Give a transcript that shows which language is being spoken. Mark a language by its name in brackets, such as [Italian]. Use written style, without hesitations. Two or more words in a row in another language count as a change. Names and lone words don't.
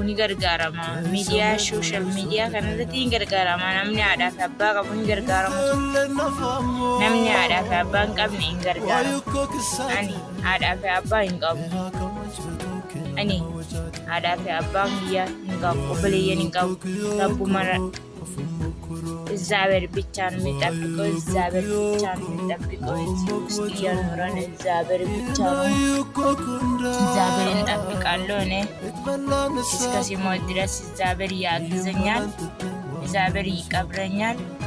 [Oromo] ni gargaarama miidiyaa sooshaal miidiyaa kanarratti ni gargaarama namni haadhaa fi abbaa qabu ni gargaarama namni haadhaa fi abbaa hin qabne hin gargaaramu ani haadhaa fi abbaa hin qabu ani haadhaa fi abbaa biyyaa hin qabu obboleeyyan hin qabu rabbuma [Amharic] እግዚአብሔር ብቻ ነው የሚጠብቀው እግዚአብሔር ብቻ ነው የሚጠብቀው ውስጥ እየኖረን እግዚአብሔር ብቻ ነው እግዚአብሔር እንጠብቃለሁ እኔ እስከ ሲሞት ድረስ እግዚአብሔር ያግዘኛል እግዚአብሔር ይቀብረኛል